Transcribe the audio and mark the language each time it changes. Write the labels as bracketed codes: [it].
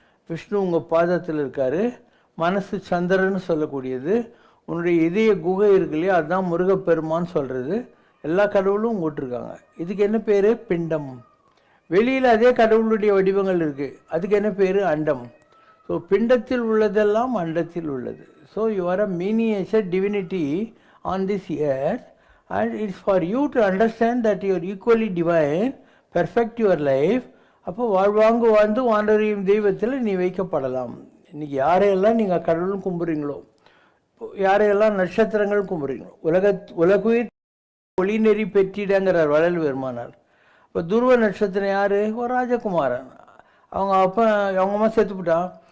[ta] விஷ்ணு உங்கள் பாதத்தில் இருக்கார். மனசு சந்திரன்னு சொல்லக்கூடியது. உன்னுடைய இதய குகை இருக்கு இல்லையா, அதுதான் முருகப்பெருமான்னு சொல்கிறது. எல்லா கடவுளும் உங்கள்கிட்ட இதுக்கு என்ன பேர்? பிண்டம். வெளியில் அதே கடவுளுடைய வடிவங்கள் இருக்குது, அதுக்கு என்ன பேர்? அண்டம். ஸோ பிண்டத்தில் உள்ளதெல்லாம் அண்டத்தில் உள்ளது. [en] So you are a miniature divinity on this earth, and it's for you to understand that you are equally divine, perfect your life. [ta] அப்போ வாழ்வாங்கு வாழ்ந்து வாண்டறியும் தெய்வத்தில் நீ வைக்கப்படலாம். இன்றைக்கி யாரையெல்லாம் நீங்கள் கடவுளும் கும்பிட்றீங்களோ, யாரையெல்லாம் நட்சத்திரங்கள் கும்பிட்றீங்களோ, உலகுயிர் ஒளி நெறி பெற்றிடங்கிறார் வள்ளல் பெருமானார். இப்போ துருவ நட்சத்திரம் யார்? ஒரு ராஜகுமாரன். அவங்க அப்பா அவங்க அம்மா செத்துப்பிட்டான்.